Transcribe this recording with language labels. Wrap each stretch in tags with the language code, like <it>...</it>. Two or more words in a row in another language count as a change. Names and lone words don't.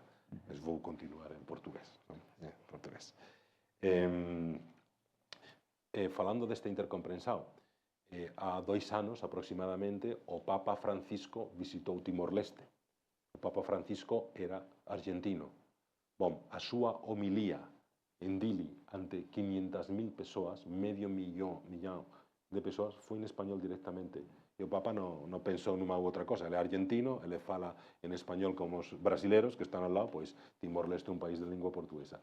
<pt>Mas vou continuar em português. Falando desta intercompreensão, há 2 anos aproximadamente, o Papa Francisco visitou Timor-Leste. O Papa Francisco era argentino. Bom,</pt> <gl>a súa homilía en Dili ante 500.000 pessoas, medio millón de pessoas, foi en español directamente. E o Papa non pensou nunha outra cosa. Ele é argentino, ele fala en español como os brasileiros que están ao lado, pois Timor-Leste é un país de lingua portuguesa.</gl>